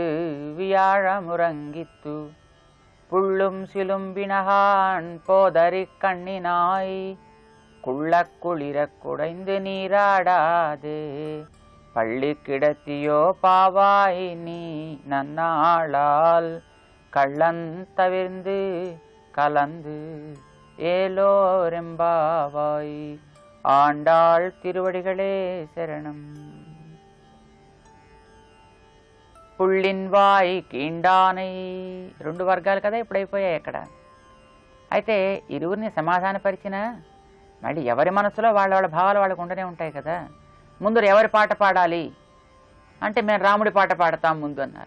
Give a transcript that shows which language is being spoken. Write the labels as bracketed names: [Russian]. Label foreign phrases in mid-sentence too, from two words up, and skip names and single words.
[Tamil] வியாழமுறங்கித்து புள்ளும் சிலும்பினகான் போதறி கண்ணினாய் குள்ள குளிர குடைந்து நீராடாதே பள்ளி கிடத்தியோ பாவாய் நீ நன்னாளால் கள்ளன் தவிர்ந்து கலந்து ஏலோரெம்பாவாய் ஆண்டாள் திருவடிகளே శరణం. புள்ளின் வாய் கீண்டானை, [Telugu] 2 వర్గాలు కదా ఇప్పుడైపోయాయి అక్కడ. అయితే ఇరువురిని సమాధానపరిచిన మళ్ళీ ఎవరి మనసులో వాళ్ళ వాళ్ళ భావాలు వాళ్ళకు ఉండనే ఉంటాయి కదా. ముందు ఎవరి పాట పాడాలి అంటే మేము రాముడి పాట పాడతాం ముందు అన్నారు.